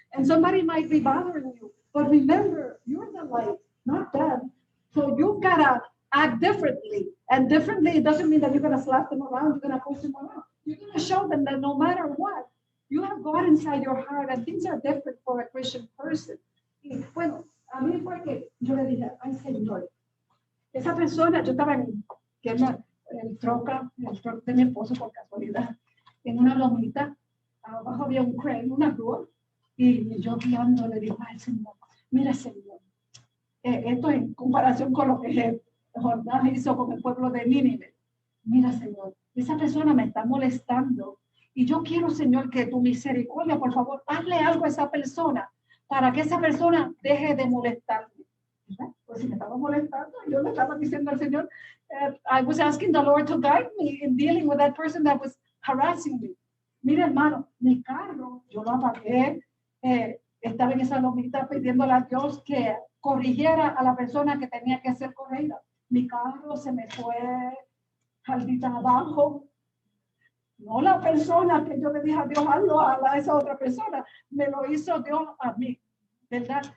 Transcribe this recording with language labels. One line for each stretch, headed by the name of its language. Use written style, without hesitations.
English: And somebody might be bothering you. But remember, you're the light, not them. So you've got to act differently. And differently, it doesn't mean that you're going to slap them around, you're going to push them around. You're going to show them that no matter what, you have God inside your heart and things are different for a Christian person.
Spanish: Y bueno, a mí fue que yo le dije, ay Señor, esa persona, yo estaba en el truck de mi esposo por casualidad, en una lomita, abajo había un crane, una grúa, y yo guiando le digo al Señor, mira Señor, esto en comparación con lo que Jonás hizo con el pueblo de Nínive. Mira Señor, esa persona me está molestando y yo quiero Señor que tu misericordia, por favor, hazle algo a esa persona para que esa persona deje de molestarme. Pues si me estaba molestando, yo le estaba diciendo al Señor,
English: I was asking the Lord to guide me in dealing with that person that was harassing me.
Spanish: Mira, hermano, mi carro, yo lo apagué, estaba en esa lomita pidiéndole a Dios que corrigiera a la persona que tenía que ser corregida. Mi carro se me fue jaldita abajo. No la persona que yo le dije a Dios, hazlo a esa otra persona, me lo hizo Dios a mí, ¿verdad?